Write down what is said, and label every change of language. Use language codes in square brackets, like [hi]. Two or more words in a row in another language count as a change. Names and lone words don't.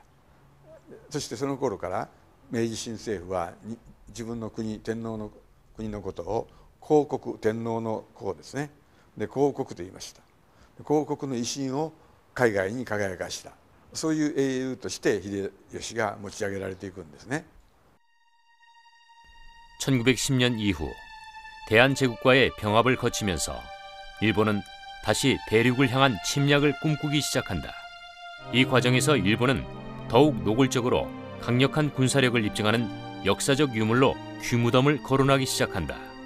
[ja] そしてその頃から明治新政府は自分の国天皇の国のことを皇国天皇の皇ですね。で皇国と言いました。皇国の威信を海外に輝かした。そういう英雄として秀吉が持ち上げられていくんですね。 [ko] 1910년 이후 대한제국과의 병합을 거치면서 일본은 다시 대륙을 향한 침략을 꿈꾸기 시작한다. 이 과정에서 일본은 더욱 노골적으로 강력한 군사력을 입증하는 역사적 유물로 귀무덤을 거론하기 시작한다.